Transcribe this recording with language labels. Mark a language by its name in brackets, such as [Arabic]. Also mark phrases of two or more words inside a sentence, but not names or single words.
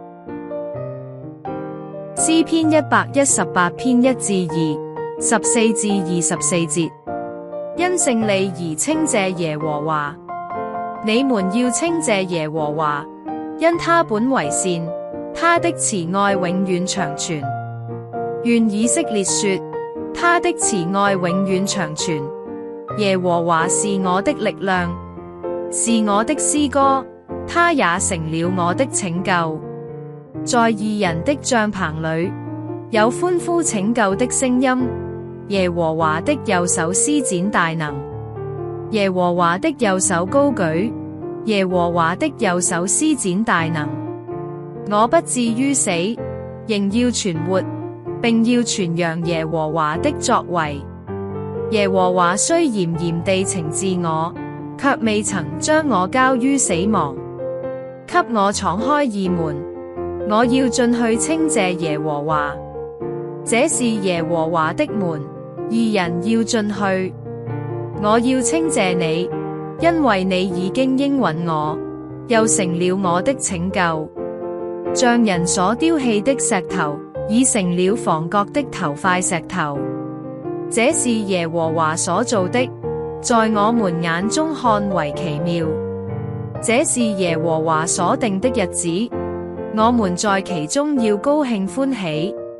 [Chinese] 詩篇118篇1至2 14至24節。因勝利而稱謝耶和華，你們要稱謝耶和華，因他本為善，他的慈愛永遠長存。願以色列說，他的慈愛永遠長存。耶和華是我的力量，是我的詩歌，他也成了我的拯救。在義人的帳棚裏，有歡呼拯救的聲音。耶和華的右手施展大能，耶和華的右手高舉，耶和華的右手施展大能。我不至於死，仍要存活，並要傳揚耶和華的作為。耶和華雖嚴嚴地懲治我，卻未曾將我交於死亡，給我敞開義門。我要進去稱謝耶和華，這是耶和華的門，義人要進去。我要稱謝你，因為你已經應允我，又成了我的拯救。像人所丟棄的石頭，已成了房角的頭塊石頭。這是耶和華所造的，在我們眼中看為奇妙。這是耶和華所定的日子，我們在其中要高興歡喜。